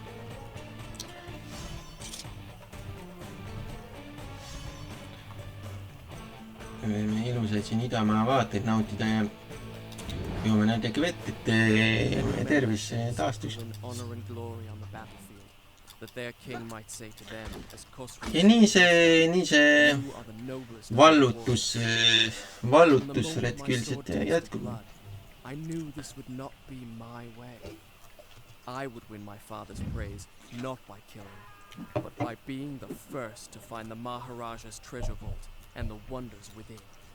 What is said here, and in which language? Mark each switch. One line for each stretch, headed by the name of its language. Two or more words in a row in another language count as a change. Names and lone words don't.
Estonian: Võime ilusaid siin idamaa vaateid nautida ja joome natuke vett, et tervis taastuks. Ja nii see vallutusretk üldiselt jätkub.
English: I knew this would not be my way. I would win my father's praise, not by killing, but by being the first to find the Maharaja's treasure vault and the wonders within.